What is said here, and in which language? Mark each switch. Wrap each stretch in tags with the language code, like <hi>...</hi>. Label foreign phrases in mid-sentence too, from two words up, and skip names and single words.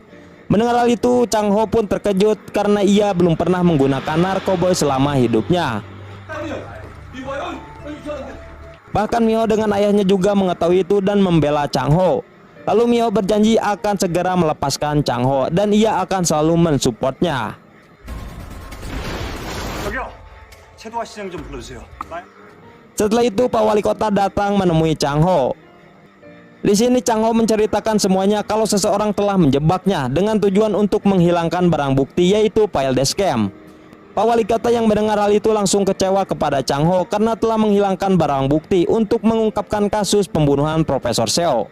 <id>Mendengar hal itu, Chang Ho pun terkejut karena ia belum pernah menggunakan narkoboy selama hidupnya. Bahkan Miho dengan ayahnya juga mengetahui itu dan membela Chang Ho. Lalu Miho berjanji akan segera melepaskan Chang Ho dan ia akan selalu mensupportnya.</id> <ko>최도화 시장 좀 불러주세요.</ko> <id>Setelah itu Pak Wali Kota datang menemui Chang Ho. Di sini Chang Ho menceritakan semuanya kalau seseorang telah menjebaknya dengan tujuan untuk menghilangkan barang bukti yaitu file dashcam. Pak Wali Kota yang mendengar hal itu langsung kecewa kepada Chang Ho karena telah menghilangkan barang bukti untuk mengungkapkan kasus pembunuhan Profesor Seo.</id>